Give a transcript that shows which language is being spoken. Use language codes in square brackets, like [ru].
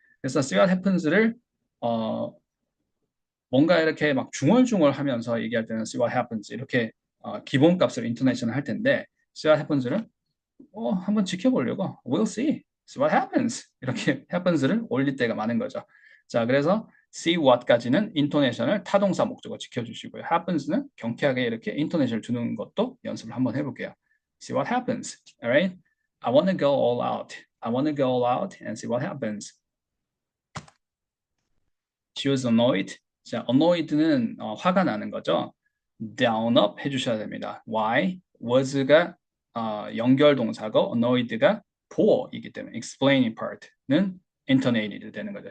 [ko] 그래서 see what happens를 뭔가 이렇게 막 중얼중얼 하면서 얘기할 때는 see what happens 이렇게 기본값으로 인토네이션을 할 텐데 see what happens를 한번 지켜보려고 [en] we'll see what happens [ko] 이렇게 happens를 올릴 때가 많은 거죠. 자, 그래서 see what까지는 인토네이션을 타동사 목적어 지켜주시고요. happens는 경쾌하게 이렇게 인토네이션을 주는 것도 연습을 한번 해볼게요. [en] see what happens. Alright? I want to go all out. I want to go all out and see what happens. She was annoyed [ko] 자, annoyed는 화가 나는 거죠. down up 해주셔야 됩니다. why? was가 연결 동사고 annoyed가 보어이기 때문에 explaining part는 intonated 되는 거죠.